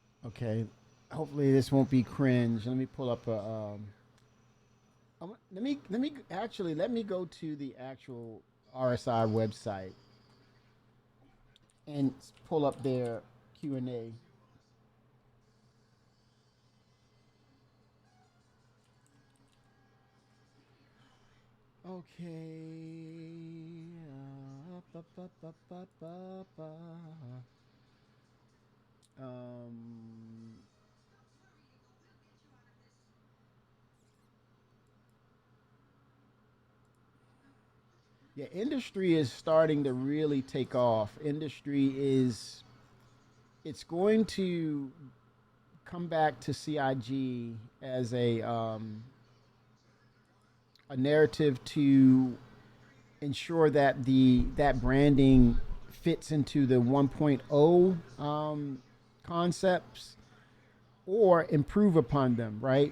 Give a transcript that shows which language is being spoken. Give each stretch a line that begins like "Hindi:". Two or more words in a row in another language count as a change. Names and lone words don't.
English: Okay. Hopefully this won't be cringe. Let me pull up a. Let me go to the actual RSI website and pull up their Q&A. Okay. Ba, ba, ba, ba, ba, ba. Um, yeah, industry is starting to really take off. Industry is, it's going to come back to CIG as a narrative to ensure that that branding fits into the 1.0 concepts or improve upon them, right?